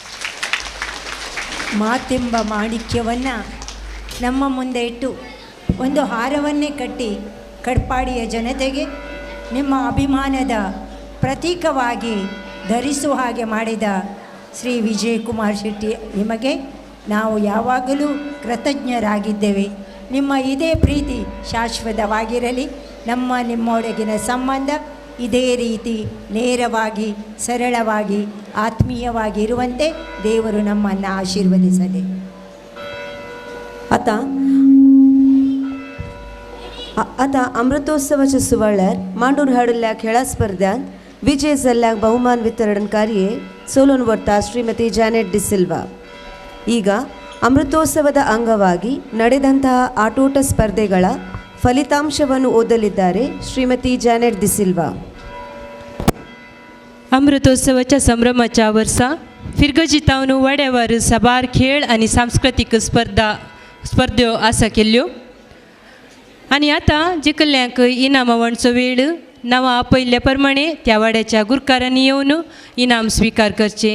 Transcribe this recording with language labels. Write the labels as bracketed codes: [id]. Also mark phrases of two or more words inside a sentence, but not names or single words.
[kn] ಮಾತೆಂಬ ಮಾಣಿಕ್ಯವನ್ನು ನಮ್ಮ ಮುಂದೆ ಇಟ್ಟು ಒಂದು ಹಾರವನ್ನೇ ಕಟ್ಟಿ ಕಡ್ಪಾಡಿಯ ಜನತೆಗೆ ನಿಮ್ಮ ಅಭಿಮಾನದ ಪ್ರತೀಕವಾಗಿ ಧರಿಸುವ ಹಾಗೆ ಮಾಡಿದ ಶ್ರೀ ವಿಜಯಕುಮಾರ್ ಶೆಟ್ಟಿ, ನಿಮಗೆ ನಾವು ಯಾವಾಗಲೂ ಕೃತಜ್ಞರಾಗಿದ್ದೇವೆ. ನಿಮ್ಮ ಇದೇ ಪ್ರೀತಿ ಶಾಶ್ವತವಾಗಿರಲಿ. ನಿಮ್ಮೊಳಗಿನ ಸಂಬಂಧ ಇದೇ ರೀತಿ ನೇರವಾಗಿ, ಸರಳವಾಗಿ, ಆತ್ಮೀಯವಾಗಿ ಇರುವಂತೆ ದೇವರು ನಮ್ಮನ್ನು ಆಶೀರ್ವದಿಸಲಿ. [kok] आता अमृतोत्सवाच्या सुवाळ्यार मांडूर हाडल्या खेळा स्पर्धांत विजय जाल्ल्यांक बहुमान वितरण कार्ये चलून व्हरता ಶ್ರೀಮತಿ ಜಾನೆಟ್ ಡಿಸಿಲ್ವಾ. [kn] ಈಗ ಅಮೃತೋತ್ಸವದ ಅಂಗವಾಗಿ ನಡೆದಂತಹ ಆಟೋಟ ಸ್ಪರ್ಧೆಗಳ ಫಲಿತಾಂಶವನ್ನು ಓದಲಿದ್ದಾರೆ ಶ್ರೀಮತಿ ಜಾನೆಟ್ ಡಿಸಿಲ್ವಾ. [kok] अमृतोत्सवाच्या संभ्रमाच्या वर्सा फिरगजितावन वाड्यावर साबार खेळ आणि सांस्कृतिक स्पर्धो आसा केल्ल्यो. आणि आता जिखल्ल्यांक इनामां वांटचो वेळ नांवां आपयल्ल्या प्रमाणे त्या वाड्याच्या गुरकारांनी येवन इनाम स्विकार करचें.